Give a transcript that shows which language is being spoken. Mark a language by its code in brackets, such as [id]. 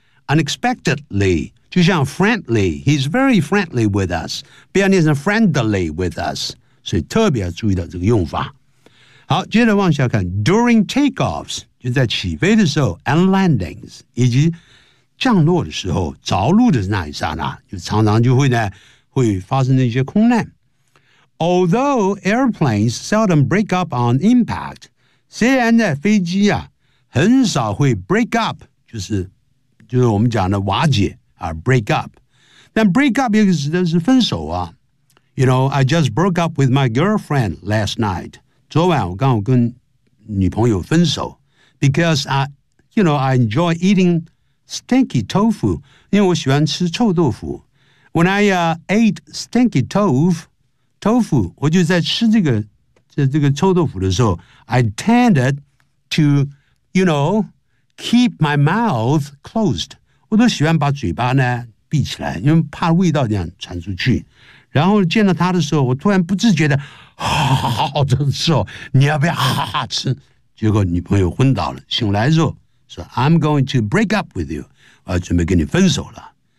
[en] Unexpectedly, [zh] 就像 [en] friendly, he's very friendly with us. [zh] 不要念成 [en] friendly with us. [zh] 所以特别要注意到这个用法。好，接着往下看。 [en] During takeoffs, [zh] 就在起飞的时候 , [en] and landings, [zh] 以及降落的时候着陆的那一刹那，就常常就会呢会发生的一些空难。 [en] Although airplanes seldom break up on impact, [zh] 虽然呢飞机啊很少会 break up, 就是我们讲的瓦解啊 break up, 但 break up 又指的是分手啊。 [en] You know, I just broke up with my girlfriend last night. [zh] 昨晚我刚好跟女朋友分手 [en] because I enjoy eating stinky tofu, [zh] 因为我喜欢吃臭豆腐。 [en] When I ate stinky tofu, [zh] 我就在吃这个臭豆腐的时候 [en] I tended to, you know, keep my mouth closed. [zh] 我都喜欢把嘴巴呢闭起来，因为怕味道这样传出去。然后见到他的时候，我突然不自觉的，哈哈，这时候你要不要哈哈吃？结果女朋友昏倒了，醒来之后说 [en] I'm going to break up with you, [zh] 我准备跟你分手了。